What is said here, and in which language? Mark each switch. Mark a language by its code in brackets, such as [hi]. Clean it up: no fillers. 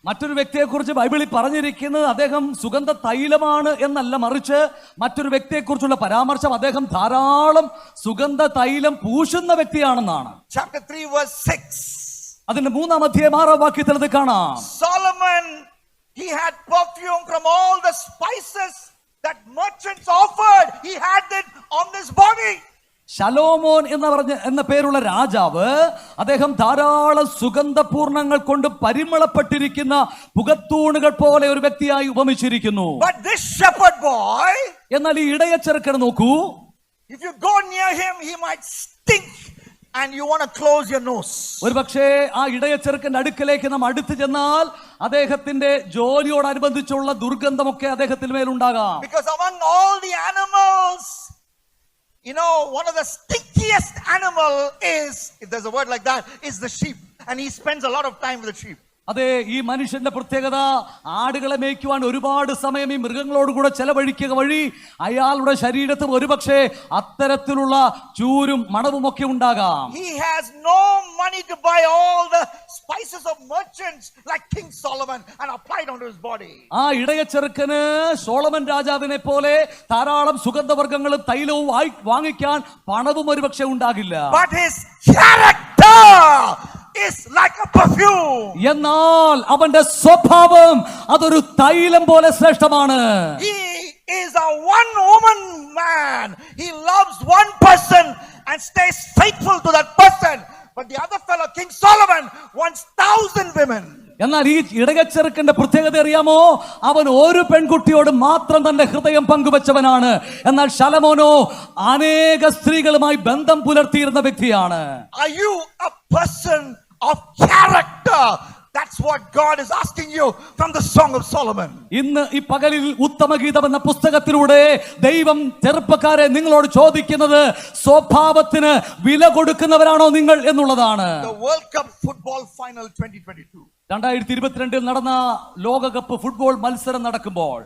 [ml] മറ്റൊരു വ്യക്തിയെ കുറിച്ച് ബൈബിളിൽ പറഞ്ഞിരിക്കുന്നത് അദ്ദേഹം സുഗന്ധ തൈലമാണ് എന്നല്ല, മറിച്ച് മറ്റൊരു വ്യക്തിയെ കുറിച്ചുള്ള പരാമർശം അദ്ദേഹം ധാരാളം സുഗന്ധ തൈലം പൂശുന്ന വ്യക്തിയാണെന്നാണ്. [en] Chapter 3 verse 6. [ml] അതിന്റെ 3-ാം അധ്യായം 6-ാം വാക്യത്തിൽ അത് കാണാം. [en] Solomon, he had perfume from all the spices that merchants offered. He had it on his body. [ml] ശലോമോൻ എന്ന പേരുള്ള രാജാവ്, അദ്ദേഹം ധാരാളം സുഗന്ധപൂർണങ്ങൾ കൊണ്ട് പരിമളപ്പെട്ടിരിക്കുന്ന പുകത്തൂണുകൾ പോലെ ഒരു വ്യക്തിയായി ഉപമിച്ചിരിക്കുന്നു. [en] But this shepherd boy, [ml] എന്നാൽ ഈ ഇടയ ചെറുക്കൻ നോക്കൂ, [en] if you go near him, he might stink and you want to close your nose. [ml] ഒരു പക്ഷേ ആ ഇടയ ചെറുക്കന്റെ അടുക്കലേക്ക് നാം അടുത്ത് ചെന്നാൽ അദ്ദേഹത്തിന്റെ ജോലിയോടനുബന്ധിച്ചുള്ള ദുർഗന്ധമൊക്കെ അദ്ദേഹത്തിന് മേലുണ്ടാകാം. [en] Because among all the animals, you know, one of the stinkiest animal is, if there's a word like that, is the sheep. And he spends a lot of time with the sheep. [ml] അതെ, ഈ മനുഷ്യന്റെ പ്രത്യേകത, ആടുകളെ മേയ്ക്കുവാൻ ഒരുപാട് സമയം ഈ മൃഗങ്ങളോട് കൂടെ ചെലവഴിക്കുക വഴി അയാളുടെ ശരീരത്തിൽ ഒരുപക്ഷെ അത്തരത്തിലുള്ള ചൂരും മണവും ഒക്കെ ഉണ്ടാകാം. [en] He has no money to buy all the spices of merchants like King Solomon and apply it onto his body. [ml] ആ ഇടയ ചെറുക്കന് സോളമൻ രാജാവിനെ പോലെ ധാരാളം സുഗന്ധവർഗ്ഗങ്ങളും തൈലവും വാങ്ങിക്കാൻ പണവും ഒരുപക്ഷെ ഉണ്ടാകില്ല. [en] But his character is like a perfume. [ml] എന്നാൽ അവന്റെ സ്വഭാവം അതൊരു തൈലം പോലെ ശ്രേഷ്ഠമാണ്. [en] He is a one woman man. He loves one person and stays faithful to that person. But the other fellow, King Solomon, wants 1,000 women. [ml] എന്നാൽ ഈ ഇടയച്ചെറുക്കന്റെ പ്രത്യേകത അറിയാമോ? അവൻ ഒരു പെൺകുട്ടിയോട് മാത്രം തന്റെ ഹൃദയം പങ്കുവച്ചവനാണ്. എന്നാൽ ശലോമോനോ അനേക സ്ത്രീകളുമായി ബന്ധം പുലർത്തിയിരുന്ന വ്യക്തിയാണ്. [en] Are you a person of character? That's what God is asking you from the Song of Solomon. [ml] ഇന്ന് ഈ പകലിൽ ഉത്തമഗീതം എന്ന പുസ്തകത്തിലൂടെ ദൈവം ചെറുപ്പക്കാരെ നിങ്ങളോട് ചോദിക്കുന്നത് സ്വഭാവത്തിന് വില കൊടുക്കുന്നവരാണോ നിങ്ങൾ എന്നുള്ളതാണ്. [en] The World Cup football final 2022. [ml] 2022 നടന്ന ലോകകപ്പ് ഫുട്ബോൾ മത്സരം നടക്കുമ്പോൾ